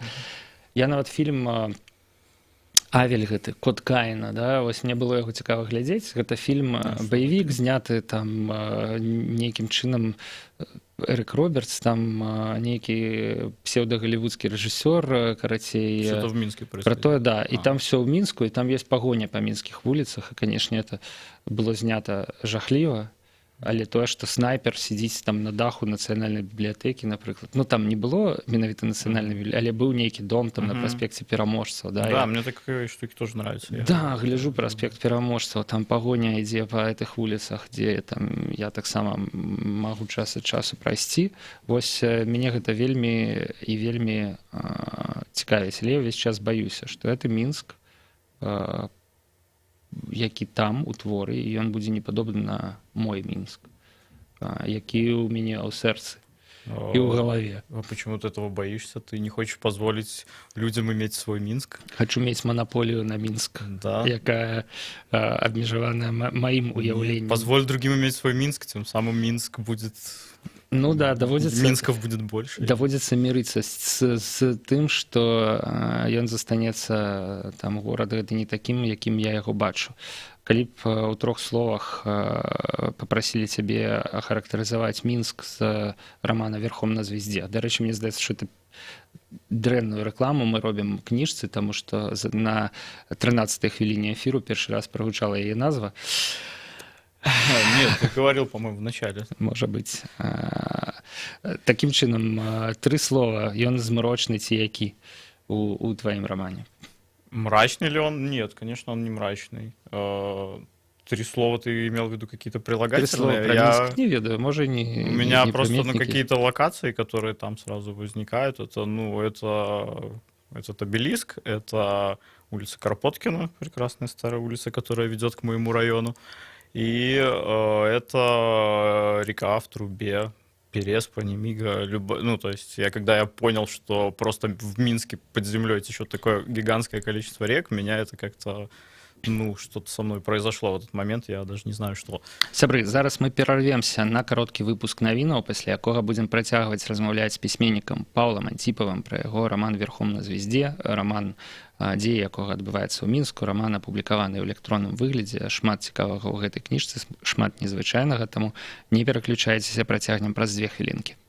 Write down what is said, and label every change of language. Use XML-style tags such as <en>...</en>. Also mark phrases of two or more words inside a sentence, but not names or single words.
<be>Я нават фільм Авель гэты, Код Каіна, да, вось мне было яго цікава глядзець. Гэта фільм баевік, зняты там нейкім чынам Эрик Робертс, там нейкі псевдагалівудскі рэжысёр, карацей.</be> <ru>Что-то в Минске</ru> <be>Про</be> <ru>происходит.</ru> <be>тое, да. І там все ў Мінску, і там ёсць пагоня па мінскіх вуліцах, і, канешне, это было знята жахліва. Але тое, што снайпер сидзіць там на даху нацыянальнай бібліятэкі, напрыклад, ну там не было менавіта нацыянальнай бібліятэкі, але быў нейкі дом там на праспекце Пераможцаў, да.</be> <ru>Да, мне такие штуки тоже нравятся.</ru> <be>Да, гляжу праспект Пераможцаў, там пагоня ідзе па гэтых вуліцах, дзе там я таксама магу час ад часу прайсці. Вось мяне гэта вельмі і вельмі цікавіць, але я ўвесь час баюся, што гэта Мінск, які там у творы, і ён будзе не падобны на мой Мінск, які ў мяне ў сэрцы і ў галаве.</be> <ru>А почему ты этого боишься? Ты не хочешь позволить людям иметь свой Минск?</ru> <be>Хачу мець манаполію на Мінск,</be> <ru>Да.</ru> <be>якая абмежаваная маім уяўленнем.</be> <ru>Позволь другим иметь свой Минск, тем самым Минск будет...</ru> <be>Ну да, даводзіцца...</be> <ru>Минсков будет больше.</ru> <be>Даводзіцца мірыцца з тым, што ён застанецца там горад гэта не такім, якім я яго бачу. Калі б у 3 словах папрасілі цябе ахарактарызаваць Мінск з рамана «Верхом на звезде». Дарэчы, мне здаецца, што это дрэнную рэкламу мы робім кніжцы, таму што на 13-й хвіліне эфіру першы раз прагучала яе назва.</be> <ru>Нет, ты говорил, по-моему, в начале.</ru> <be>Можа быць. Такім чынам, 3 слова, ён змрочны ці які у тваім рамане?</be> <ru>Мрачный ли он? Нет, конечно, он не мрачный. 3 слова ты имел в виду какие-то</ru> <be>3 слова</be> <ru>прилагательные?</ru> <be>про Мінск не ведаю, можа не.</be> <ru>У меня</ru> <be>не</be> <ru>просто</ru> <be>прыметнікі.</be> <ru>какие-то локации, которые там сразу возникают. Это, ну, это обелиск, это улица Кропоткина, прекрасная старая улица, которая ведет к моему району. И это река в трубе, Переспа, Немига, ну, то есть когда я понял, что просто в Минске под землей течет такое гигантское количество рек, меня это как-то, ну, что-то со мной произошло в этот момент, я даже не знаю, что.</ru> <be>Сябры, зараз мы перарвемся на кароткі выпуск навінаў, пасля якога будзем працягваць размаўляць з пісьменнікам Паўлам Антіпавым пра яго раман «Верхом на звезде», раман, дзея якога адбываецца ў Мінску, раман апублікаваны ў электронным выглядзе, шмат цікавага ў гэтай кніжцы, шмат незвычайнага, таму не пераключайцеся, працягнем праз 2 хвілінкі.</be>